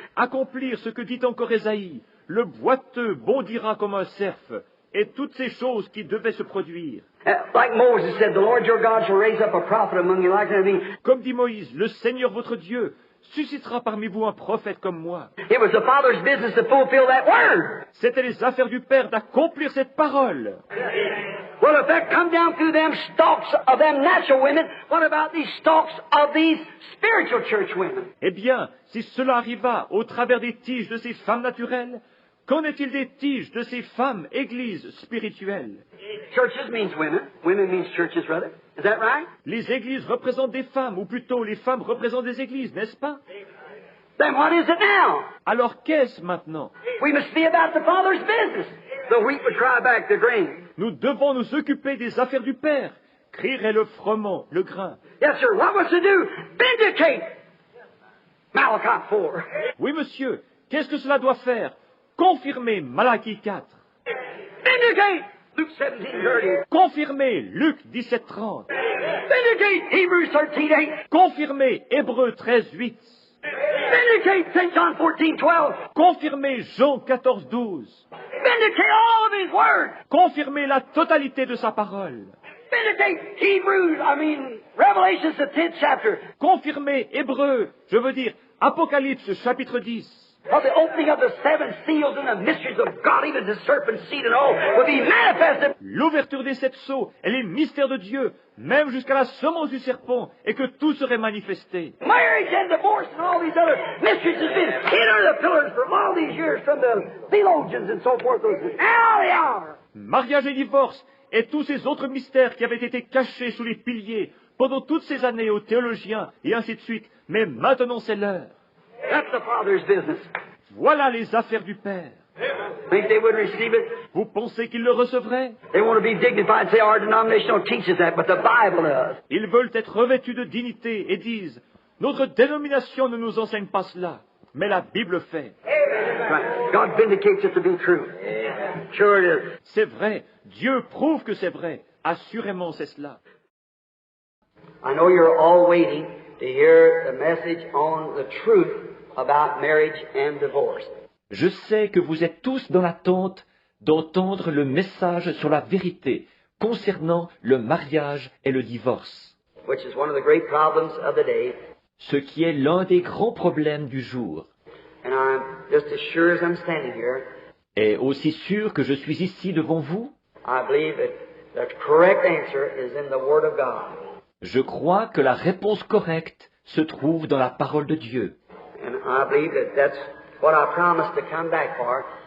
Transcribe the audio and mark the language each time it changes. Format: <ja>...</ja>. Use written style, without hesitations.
<fr>Accomplir ce que dit encore Ésaïe, le boiteux bondira comme un cerf, et toutes ces choses qui devaient se produire.</fr> <en>Like Moses said, the Lord your God shall raise up a prophet among you like unto me.</en> <fr>Comme dit Moïse, le Seigneur votre Dieu suscitera parmi vous un prophète comme moi.</fr> <en>It was the Father's business to fulfill that word.</en> <fr>C'était les affaires du Père d'accomplir cette parole.</fr> <en>Well, if that come down through them stalks of them natural women, what about these stalks of these spiritual church women?</en> <fr>Eh bien, si cela arriva au travers des tiges de ces femmes naturelles, qu'en est-il des tiges de ces femmes églises spirituelles?</fr> <en>Churches means women. Women means churches, rather. Is that right?</en> <fr>Les églises représentent des femmes, ou plutôt les femmes représentent des églises, n'est-ce pas?</fr> <en>Then what is it now?</en> <fr>Alors qu'est-ce maintenant?</fr> <en>We must be about the Father's business. The wheat would cry back the grain.</en> <fr>Nous devons nous occuper des affaires du Père, crierait le froment, le grain.</fr> <en>Yes, sir. What was to do? Vindicate. Malachi 4.</en> <fr>Oui, monsieur, qu'est-ce que cela doit faire? Confirmer Malachie 4.</fr> <en>Vindicate. Luke 17:30.</en> <fr>Confirmer Luc 17:30.</fr> <en>Vindicate. Hebrews 13:8.</en> <fr>Confirmer Hébreux 13:8.</fr> <en>Vindicate St. John 14:12.</en> <fr>Confirmer Jean 14:12.</fr> <en>Vindicate all of His Word.</en> <fr>Confirmer la totalité de sa parole.</fr> <en>Vindicate Revelations the 10th chapter.</en> <fr>Confirmer Hébreux, je veux dire Apocalypse chapitre 10.</fr> <en>Of the opening of the seven seals and the mysteries of God, even the serpent seed and all, will be manifested.</en> <fr>L'ouverture des sept sceaux et les mystères de Dieu, même jusqu'à la semence du serpent, et que tout serait manifesté.</fr> <en>Marriage and divorce and all these other mysteries has been hid under the pillars for all these years from the theologians and so forth. Now they are.</en> <fr>Mariage et divorce, et tous ces autres mystères qui avaient été cachés sous les piliers pendant toutes ces années aux théologiens, et ainsi de suite. Mais maintenant c'est l'heure.</fr> <en>That's the Father's business.</en> <fr>Voilà les affaires du Père.</fr> <en>Think they would receive it?</en> <fr>Vous pensez qu'ils le recevraient?</fr> <en>They want to be dignified and say our denomination don't teach us that, but the Bible does.</en> <fr>Ils veulent être revêtus de dignité et disent, notre dénomination ne nous enseigne pas cela, mais la Bible fait.</fr> <en>Right. God vindicates it to be true. Sure it is.</en> <fr>C'est vrai, Dieu prouve que c'est vrai. Assurément c'est cela.</fr> <en>I know you're all waiting to hear the message on the truth about marriage and divorce.</en> <fr>Je sais que vous êtes tous dans l'attente d'entendre le message sur la vérité concernant le mariage et le divorce,</fr> <en>Which is one of the great problems of the day.</en> <fr>ce qui est l'un des grands problèmes du jour.</fr> <en>And I'm just as sure as I'm standing here,</en> <fr>Et aussi sûr que je suis ici devant vous,</fr> <en>I believe that the correct answer is in the Word of God.</en> <fr>je crois que la réponse correcte se trouve dans la parole de Dieu.</fr> <en>And I believe that that's what I promised to come back for.</en>